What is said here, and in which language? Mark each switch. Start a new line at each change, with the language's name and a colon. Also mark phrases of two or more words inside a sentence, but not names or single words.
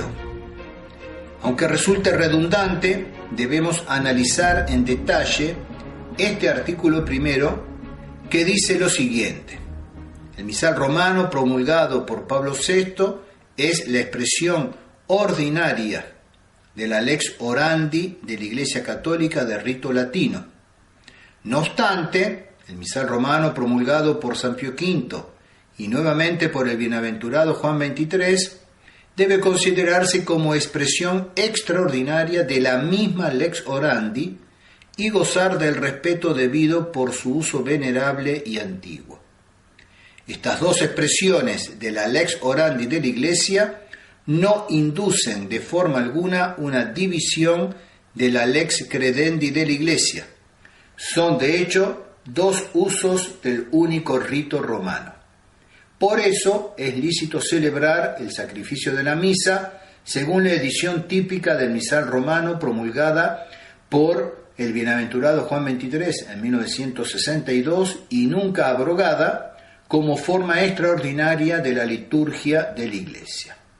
Spanish: Aunque resulte redundante, debemos analizar en detalle este artículo primero que dice lo siguiente: el misal romano promulgado por Pablo VI es la expresión ordinaria de la
Latin: lex orandi
Spanish: de la Iglesia Católica de rito latino. No obstante, el misal romano promulgado por San Pío V y nuevamente por el bienaventurado Juan XXIII debe considerarse como expresión extraordinaria de la misma
Latin: lex orandi
Spanish: y gozar del respeto debido por su uso venerable y antiguo. Estas dos expresiones de la
Latin: lex orandi
Spanish: de la Iglesia no inducen de forma alguna una división de la
Latin: lex credendi
Spanish: de la Iglesia. Son de hecho dos usos del único rito romano. Por eso es lícito celebrar el sacrificio de la misa según la edición típica del misal romano promulgada por el bienaventurado Juan XXIII en 1962 y nunca abrogada como forma extraordinaria de la liturgia de la Iglesia.